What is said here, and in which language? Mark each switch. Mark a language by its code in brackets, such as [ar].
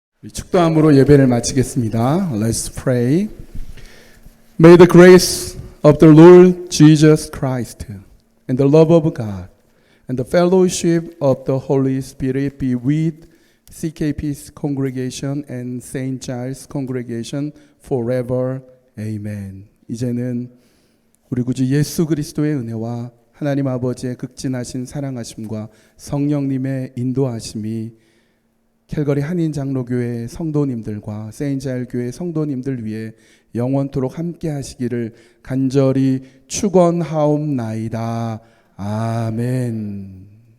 [ko] 축도함으로 예배를 마치겠습니다. [en] Let's pray. May the grace of the Lord Jesus Christ and the love of God and the fellowship of the Holy Spirit be with CKP's congregation and St. Giles congregation forever. Amen. [ko] 이제는 우리 구주 예수 그리스도의 은혜와 하나님 아버지의 극진하신 사랑하심과 성령님의 인도하심이 캘거리 한인장로교회 성도님들과 세인자일 교회 성도님들 위해 영원토록 함께 하시기를 간절히 축원하옵나이다. 아멘.